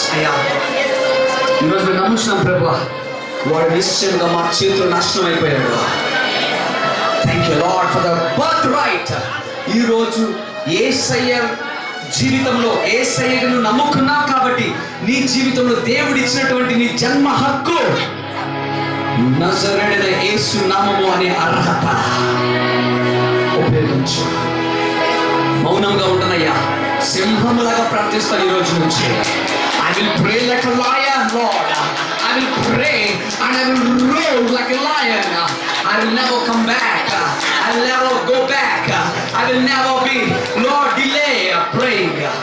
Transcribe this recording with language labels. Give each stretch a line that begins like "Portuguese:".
Telugu: అయ్యా, ఈరోజు మేము నమ్ముతున్నాం ప్రభువా, వాడు నిశ్చయంగా మా చేతులు నాశనం అయిపోయాడు.
English: Thank you Lord for the birthright.
Telugu: ఈరోజు యేసయ్య జీవితంలో యేసయ్యను నమ్ముకున్నావు కాబట్టి నీ జీవితంలో దేవుడు ఇచ్చినటువంటి నీ జన్మ హక్కు నజరేయుడైన యేసు నామము అనే అర్హత ఉపయోగించు. మౌనంగా ఉండనయ్యా, సింహములాగా ప్రార్థిస్తాను ఈ రోజు నుంచి.
English: I will pray like a lion, Lord. I will pray and I will roar like a lion. I will never come back. I will never go back. I will never be, Lord, delay praying.